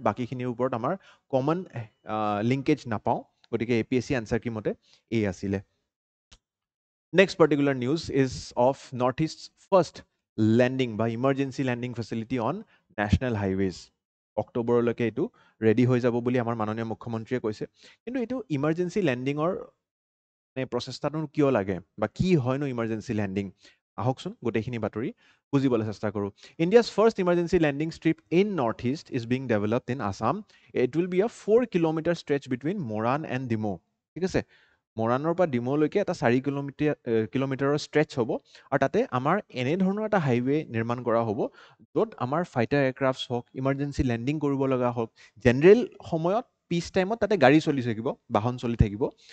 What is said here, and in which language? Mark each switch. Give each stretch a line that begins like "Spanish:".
Assamese: বাকিখিনিৰ ওপৰত আমাৰ common linkage নাপাওঁ, গতিকে APSC answer কি মতে A আছিলে।
English: Next particular news is of Northeast's first landing by emergency landing facility on national highways.
Assamese: অক্টোবৰলৈকে এইটো ৰেডি হৈ যাব বুলি আমাৰ মাননীয় মুখ্যমন্ত্ৰীয়ে কৈছে। কিন্তু এইটো ইমাৰ্জেঞ্চি লেণ্ডিঙৰ প্ৰচেষ্টাটো কিয় লাগে বা কি হয়নো ইমাৰ্জেঞ্চি লেণ্ডিং, আহকচোন গোটেইখিনি বাতৰি বুজিবলৈ চেষ্টা কৰোঁ।
English: India's first emergency landing strip in Northeast is being developed in Assam. It will be a 4-kilometer stretch between Moran and Dimo.
Assamese: ঠিক আছে, মৰাণৰ পৰা ডিমৌলৈকে এটা 4 কিলোমিটাৰৰ ষ্ট্ৰেচ হ'ব, আৰু তাতে আমাৰ এনেধৰণৰ এটা হাইৱে নিৰ্মাণ কৰা হ'ব য'ত আমাৰ ফাইটাৰ এয়াৰক্ৰাফ্টছ হওক, ইমাৰ্জেঞ্চি লেণ্ডিং কৰিব লগা হওক, জেনেৰেল সময়ত পিচ টাইমত তাতে গাড়ী চলি থাকিব, বাহন চলি থাকিব।